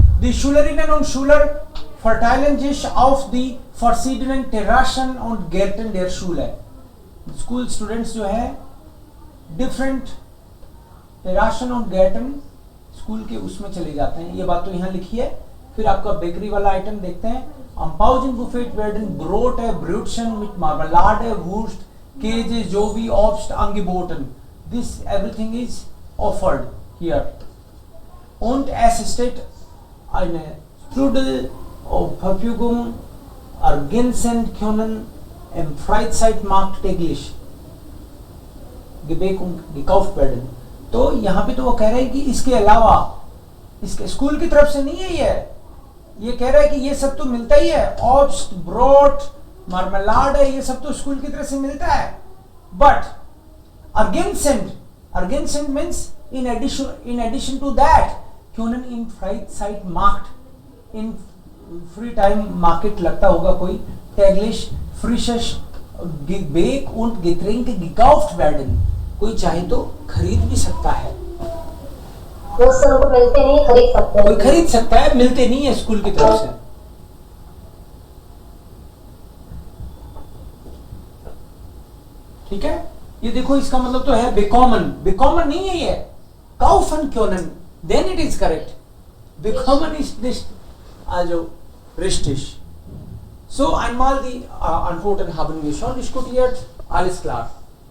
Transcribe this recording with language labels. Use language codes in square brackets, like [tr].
[de] Die Schülerinnen und Schüler verteilen sich auf die verschiedenen Terrassen und Gärten der Schule. [en] School students [hi] जो है different [de] Terrassen und Gärten [hi] school के उसमें चले जाते हैं। ये बात तो यहाँ लिखी है। फिर आपका बेकरी वाला आइटम देखते हैं। [de] Am Pausenbuffet werden Brote, Brötchen mit Marmelade, Wurst, Käse sowie Obst angeboten. [en] This everything is offered here. [de] Und es steht eine Strudel auf Verfügung, ergänzen können im Freizeitmarkt täglich gebäck und gekauft werden. [hi] तो यहाँ पे तो वो कह रहे हैं कि इसके अलावा, इसके स्कूल की तरफ से नहीं है, ये कह रहा है कि ये सब तो मिलता ही है। ऑब्स्ट, ब्रोट, मार्मेलाड है, ये सब तो स्कूल की तरफ से मिलता है। [de] बट ergänzend [en] means in addition to that, [de] können in Freizeitmarkt, [en] in free time market [hi] लगता होगा कोई, [de] täglich frisches Gebäck und Getränke gekauft werden। [hi] कोई चाहे तो खरीद भी सकता है। वो सब मिलते नहीं, खरीद सकते हैं। कोई खरीद सकता है, मिलते नहीं है स्कूल की तरफ से। ठीक है, ये देखो इसका मतलब तो है bekommen नहीं है ये, [de] kaufen können, [en] then it is correct. [de] Bekommen ist nicht, also richtig. So einmal die Antworten haben wir schon diskutiert, alles klar.